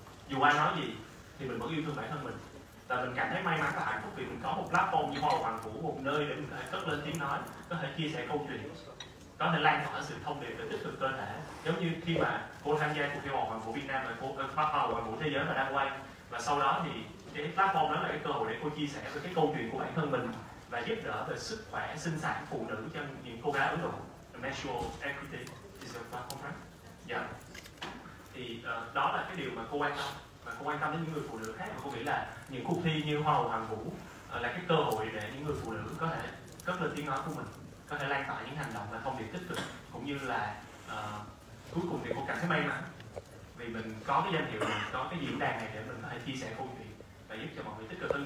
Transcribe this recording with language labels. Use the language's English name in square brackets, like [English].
[Vietnamese] Dù ai nói gì thì mình vẫn yêu thương bản thân mình, và mình cảm thấy may mắn và hạnh phúc vì mình có một platform như Hoa Hoàn Vũ, một nơi để mình có thể cất lên tiếng nói, có thể chia sẻ câu chuyện, có thể lan tỏa sự thông điệp về tích cực cơ thể. Giống như khi mà cô tham gia cuộc thi Hoa Hoàn Vũ Việt Nam, và cô Hoa Hoàn Vũ Thế giới và đang quay, và sau đó thì cái platform đó là cái cơ hội để cô chia sẻ về cái câu chuyện của bản thân mình và giúp đỡ về sức khỏe sinh sản phụ nữ cho những cô gái Ấn Độ. [English] Menstrual equity is a platform, right? Yeah. [Vietnamese] Thì đó là cái điều mà cô quan tâm, và cô quan tâm đến những người phụ nữ khác. Và cô nghĩ là những cuộc thi như Hoa hậu Hoàn Vũ là cái cơ hội để những người phụ nữ có thể cất lên tiếng nói của mình, có thể lan tỏa những hành động và thông điệp tích cực, cũng như là cuối cùng thì cô cảm thấy may mắn vì mình có cái danh hiệu này, có cái diễn đàn này để mình có thể chia sẻ câu chuyện và giúp cho mọi người tích cực hơn.